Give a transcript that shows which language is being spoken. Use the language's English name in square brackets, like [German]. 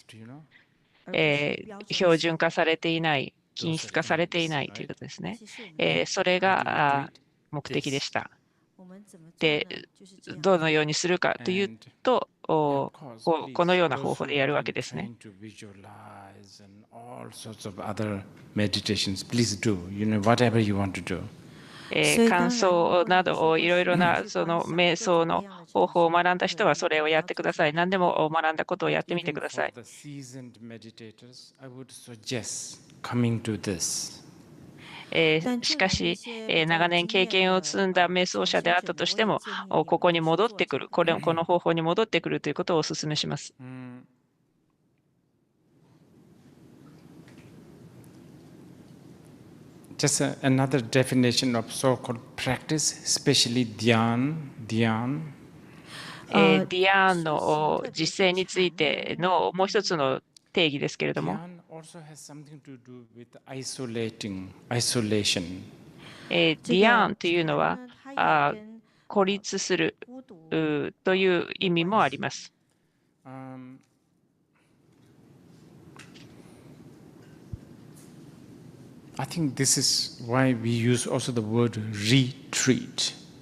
[English] Do you know? [Japanese] 標準化されていない、均質化されていないということですね。それが目的でした。で、どのようにするかというと、このような方法でやるわけですね。 [English] To visualize and all sorts of other meditations, please do. You know, whatever you want to do. [Japanese] 感想などをいろいろなその瞑想の方法を学んだ人はそれをやってください。何でも学んだことをやってみてください。 [English] For the seasoned meditators, I would suggest coming to this. [Japanese] しかし、長年経験を積んだ瞑想者であったとしても、ここに戻ってくる、この方法に戻ってくるということをお勧めします。 [English] Just another definition of so-called practice, especially dhyan. [Japanese] ディアンの実践についてのもう一つの定義ですけれども、 [English] Dhyan also has something to do with isolation. [Japanese] ディアンというのは孤立するという意味もあります。 [English] I think this is why we use also the word retreat.